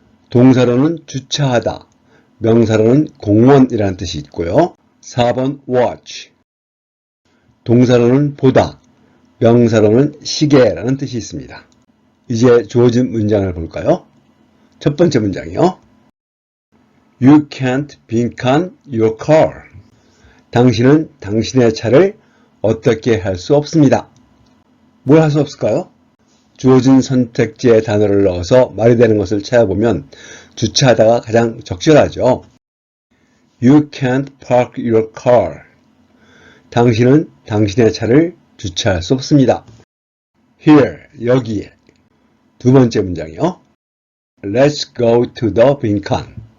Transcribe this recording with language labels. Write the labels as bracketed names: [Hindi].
[Korean] 동사로는 주차하다, 명사로는 공원이라는 뜻이 있고요. 4번 watch. 동사로는 보다, 명사로는 시계라는 뜻이 있습니다. 이제 주어진 문장을 볼까요? 첫 번째 문장이요. [English] You can't 빈칸 your car. [Korean] 당신은 당신의 차를 어떻게 할 수 없습니다. 뭘 할 수 없을까요? 주어진 선택지에 단어를 넣어서 말이 되는 것을 찾아보면 주차하다가 가장 적절하죠. [English] You can't park your car. [Korean] 당신은 당신의 차를 주차할 수 없습니다. Here, 여기에. 두 번째 문장이요. [English] Let's go to the 빈칸.